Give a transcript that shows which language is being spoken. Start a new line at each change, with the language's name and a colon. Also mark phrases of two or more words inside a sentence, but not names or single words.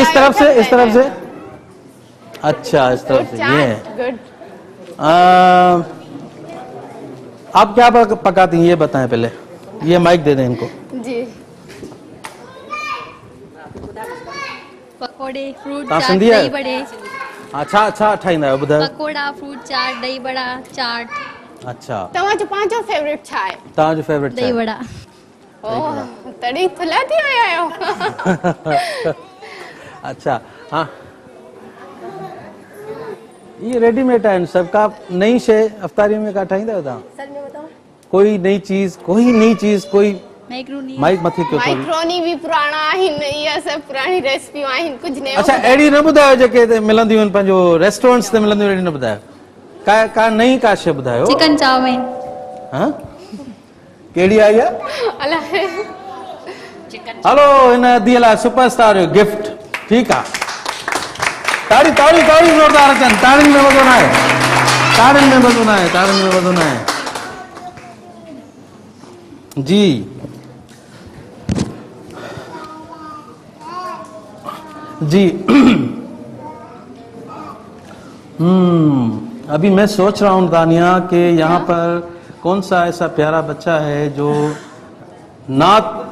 Urdu: اس طرف سے۔ اچھا، اس طرف سے۔ یہ ہے. آپ کیا پکاتی ہیں یہ بتائیں پہلے. یہ مائیک دے دیں ان کو जी। پکوڑے، فروٹ हाँ, चाट, سندھی ہے? دہی بڑے.
Sindhi: अच्छा ठाहींदा आहियो, ॿुधायो। पकोड़ा, फ्रूट चाट, दही बड़ा, चाट। अच्छा, तव्हांजो पंहिंजो फेवरेट छा आहे? तव्हांजो फेवरेट दही बड़ा। ओह, तड़ी थुला थी विया आहियो। अच्छा, हाँ, ये रेडीमेड आहिनि सब। का नई शइ अफ्तारी में का ठाहींदा आहियो तव्हां?
Urdu: سچ میں بتاؤ, کوئی نئی چیز کوئی मैक्रोनी।
Sindhi: माइक मथे कयो थोड़ी। माइक्रोनी भी पुराणा आहिनि, इहा सभु पुराणी रेसिपियूं आहिनि, कुझु नयो। अच्छा, अहिड़ी न ॿुधायो जेके हिते मिलंदियूं आहिनि, पंहिंजो रेस्टोरेंट्स ते मिलंदियूं, अहिड़ी न ॿुधायो। का नई का शइ ॿुधायो। चिकन चाउमीन। हाँ, कहिड़ी आई आहे? अलाए। हलो, हिन धीअ लाइ सुपरस्टार जो गिफ्ट। ठीकु आहे, ताड़ी ज़ोरदार अचनि। ताड़ियुनि में मज़ो न आहे।
Urdu: جی ابھی میں سوچ رہا ہوں تانیہ کہ یہاں پر کون سا ایسا پیارا بچہ ہے جو نعت